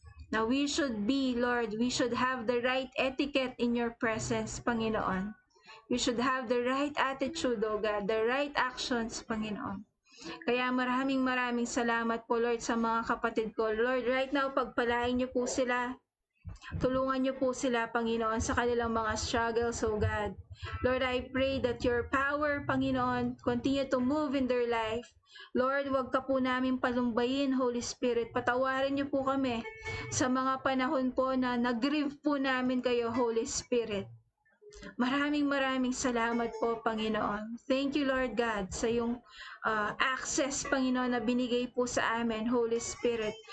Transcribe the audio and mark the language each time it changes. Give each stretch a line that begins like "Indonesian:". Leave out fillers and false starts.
English: Now we should be, Lord, we should have the right etiquette in your presence, Panginoon. We should have the right attitude, O God, the right actions, Panginoon.
Filipino: Kaya maraming salamat po, Lord, sa mga kapatid ko. Lord,
English: right now,
Filipino: pagpalain niyo po sila. Tulungan niyo po sila, Panginoon, sa kanilang mga struggles, O God.
English: Lord, I pray that your power, Panginoon, continue to move in their life.
Filipino: Lord, wag ka po namin palumbayin, Holy Spirit. Patawarin niyo po kami sa mga panahon po na nag-grieve po namin kayo, Holy Spirit. Maraming salamat po, Panginoon.
English: Thank you, Lord God,
Filipino: sa yung access, Panginoon, na binigay po sa amin, Holy Spirit.